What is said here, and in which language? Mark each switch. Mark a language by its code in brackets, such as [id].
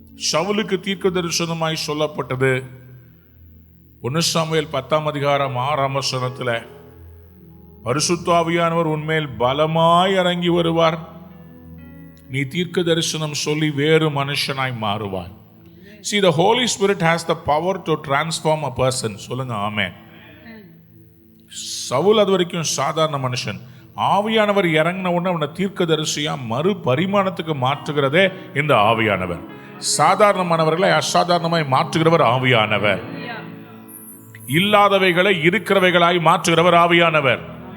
[ta] சவுலுக்கு தீர்க்க தரிசனமாய் சொல்லப்பட்டது 1 சாமுவேல் 10:6 பரிசுத்த ஆவியானவர் உன்மேல் பலமாய் இறங்கி வருவார். நீ தீர்க்க தரிசனம் சொல்லி வேறு மனுஷனாய் மாறுவாய். [en] See, the Holy Spirit has the power to transform a person. [ta] சொல்லுங்க ஆமென். சவுல் அது வரைக்கும் சாதாரண மனுஷன். ஆவியானவர் இறங்கின உடனே அவனை தீர்க்கதரிசியா மறு பரிமாணத்துக்கு மாற்றுகிறதே இந்த ஆவியானவர். சாதாரணமானவர்களை அசாதாரணமாய் மாற்றுகிறவர் ஆவியானவர். இல்லாதவைகளை இருக்கிறவைகளாய் மாற்றுகிறவர் ஆவியானவர்.